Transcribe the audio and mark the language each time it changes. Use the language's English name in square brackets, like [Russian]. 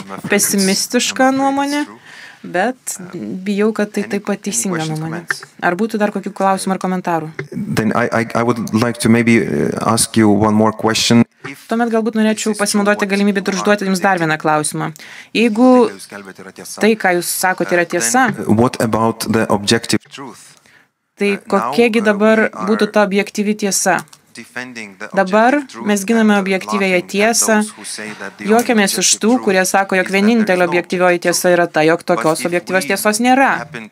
[Lithuanian] Pesimistiška nuomonė, bet bijau, kad tai taip pat teisinga nuomonė. Ar būtų dar kokių klausimų ar komentarų? [English] I would like to maybe ask you one more question. [Lithuanian] Tuomet galbūt norėčiau pasinaudoti galimybę ir užduoti jums dar vieną klausimą. Jeigu tai, ką jūs sakote, yra tiesa, [English] What about the objective truth? [Lithuanian] tai kokiegi dabar būtų ta objektyvi tiesa? Dabar mes giname objektyvėje tiesą, juokiamės iš tų, kurie sako, jog vienintelė objektyvioji tiesa yra ta, jog tokios objektyvios tiesos nėra.